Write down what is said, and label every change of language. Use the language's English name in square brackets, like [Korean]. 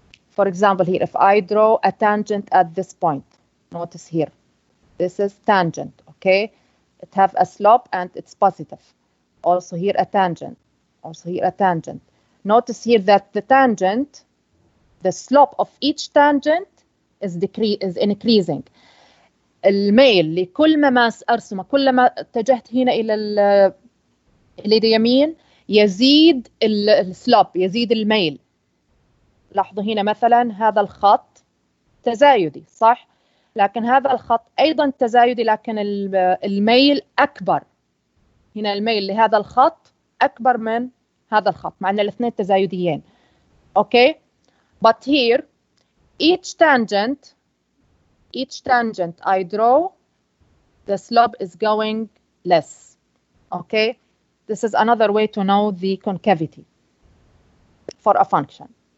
[English] For example, here, if I draw a tangent at this point, notice here, this is tangent, okay? It have a slope and it's positive. Also here a tangent, also here a tangent. Notice here that the tangent the slope of each tangent is increasing. [Arabic] الميل لكل ما ماس أرسمه كلما اتجهت هنا إلى اليمين يزيد السلوب، يزيد الميل. لاحظوا هنا مثلا هذا الخط تزايدي صح؟ لكن هذا الخط أيضا تزايدي لكن الميل أكبر. هنا الميل لهذا الخط أكبر من هذا الخط مع أن الاثنين تزايديين. [English] Okay? But here each tangent I draw, the slope is going less. Okay? This is another way to know the concavity for a function.